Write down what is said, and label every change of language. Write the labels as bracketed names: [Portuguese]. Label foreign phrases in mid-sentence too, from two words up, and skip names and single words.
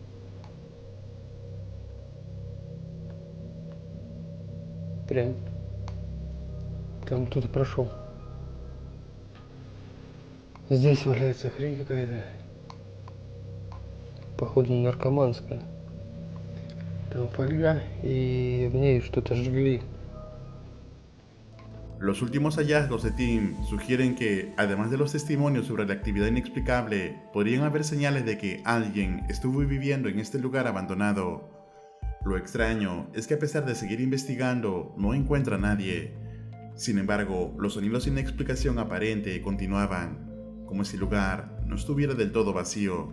[Russian] Прям. Там кто-то прошел. Здесь валяется хрень какая-то. Походу наркоманская. Там фольга, и в ней что-то жгли. [Spanish] Los últimos hallazgos de Tim sugieren que, además de los testimonios sobre la actividad inexplicable, podrían haber señales de que alguien estuvo viviendo en este lugar abandonado. Lo extraño es que a pesar de seguir investigando, no encuentra a nadie. Sin embargo, los sonidos sin explicación aparente continuaban, como si el lugar no estuviera del todo vacío.